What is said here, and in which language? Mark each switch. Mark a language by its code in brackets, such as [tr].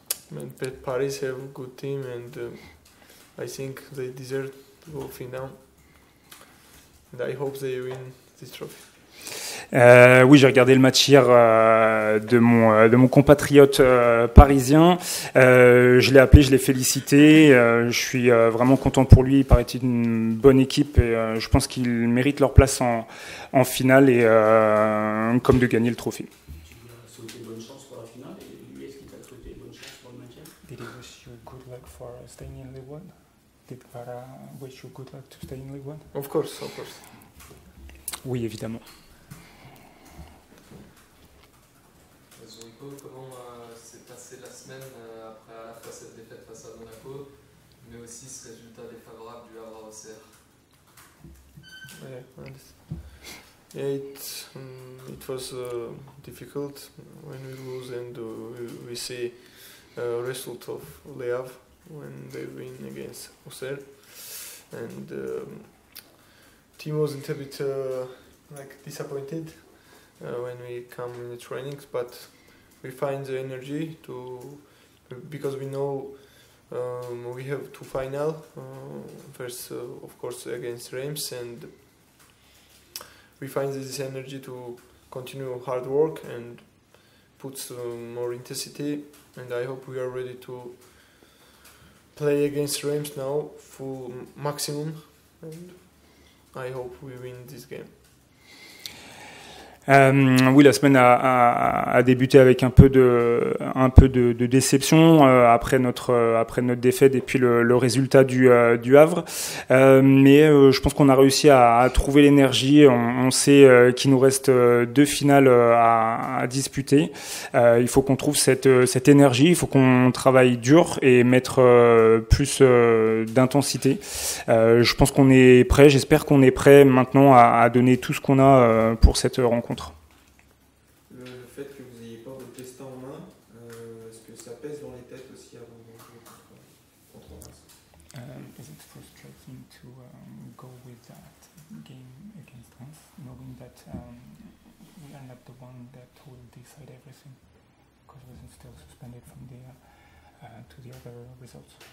[en] Man, Paris have a good team, and I think they deserve to go final. And I hope they win this trophy. [fr] Oui, j'ai regardé le match hier de mon compatriote parisien. Je l'ai appelé, je l'ai félicité. Je suis vraiment content pour lui. Il paraît être une bonne équipe et je pense qu'ils méritent leur place en finale et comme de gagner le trophée. Tu lui as souhaité bonne chance pour la finale et lui, est-ce qu'il t'a souhaité bonne chance pour le maintien? [en] Did he wish you good luck for staying in League One? Did Vara wish you good luck to stay in League One? Of course. [fr] Oui, évidemment. Zuriko, comment s'est passée la semaine après à la fois cette défaite face à Monaco, mais aussi ce résultat défavorable du Havre au CR? [en] It was difficult when we lose and we see a result of Le Havre when they win against Auxerre, and team was a little bit disappointed when we come in the trainings, but we find the energy because we know we have two final. First, of course, against Reims, and we find this energy to continue hard work and put more intensity. And I hope we are ready to play against Reims now full maximum. And I hope we win this game. [fr] Oui, la semaine a débuté avec un peu de déception après notre défaite et puis le résultat du Havre. Mais je pense qu'on a réussi à trouver l'énergie. On sait qu'il nous reste 2 finales à disputer. Il faut qu'on trouve cette énergie. Il faut qu'on travaille dur et mettre plus d'intensité. Je pense qu'on est prêt. J'espère qu'on est prêt maintenant à donner tout ce qu'on a pour cette rencontre. Le fait que vous n'ayez pas votre destin en main, est-ce que ça pèse dans les têtes aussi avant de jouer contre Reims? [en] Is it frustrating to go with that game against Reims, knowing that we are not the one that will decide everything, because we're still suspended from to the other results?